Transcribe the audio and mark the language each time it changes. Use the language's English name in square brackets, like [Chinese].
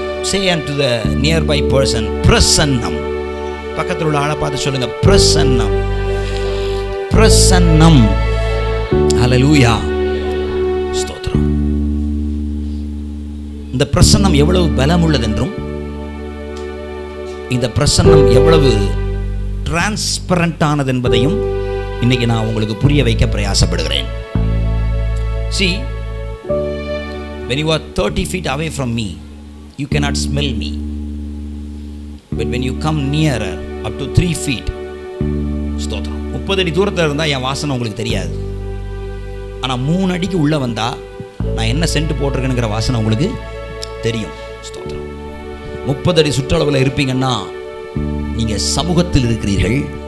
[English] Say unto the nearby person, பிரசன்னம். [Tamil] பக்கத்தில் உள்ள ஆளை பார்த்து சொல்லுங்க, பிரசன்னம், பிரசன்னம். ஹல்லேலூயா, ஸ்தோத்திரம். இந்த பிரசன்னம் எவ்வளவு பலம் உள்ளதென்றும், இந்த பிரசன்னம் எவ்வளவு டிரான்ஸ்பரண்ட் ஆனது என்பதையும் இன்னைக்கு நான் உங்களுக்கு புரிய வைக்க பிரயாசப்படுகிறேன். [English] See, when you are 30 feet away from me, you cannot smell me. But when you come nearer up to 3 feet, [Tamil] ஸ்தோத்திரம், 30 அடி தூரத்தில் இருந்தால் என் வாசனை உங்களுக்கு தெரியாது. ஆனால் 3 அடிக்கு உள்ளே வந்தால் நான் என்ன சென்ட் போட்டிருக்கேனுங்கிற வாசனை உங்களுக்கு தெரியும். ஸ்தோத்திரம். 30 அடி சுற்றளவில் இருப்பீங்கன்னா நீங்கள் சமூகத்தில் இருக்கிறீர்கள்.